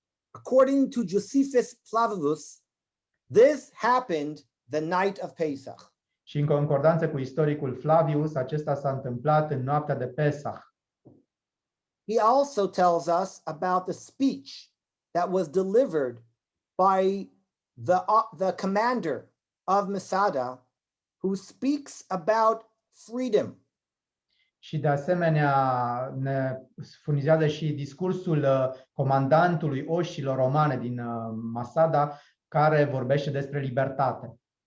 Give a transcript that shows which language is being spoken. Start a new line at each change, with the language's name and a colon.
English: According to Josephus Flavius, this happened the night of Pesach.
Romanian: Și în concordanță cu istoricul Flavius, acesta s-a întâmplat în noaptea de Pesach.
English: he also tells us about the speech that was delivered by the commander of Masada, who speaks about freedom.
Romanian: Și de asemenea ne furnizează și discursul comandantului oștilor romane din Masada, care vorbește despre libertate.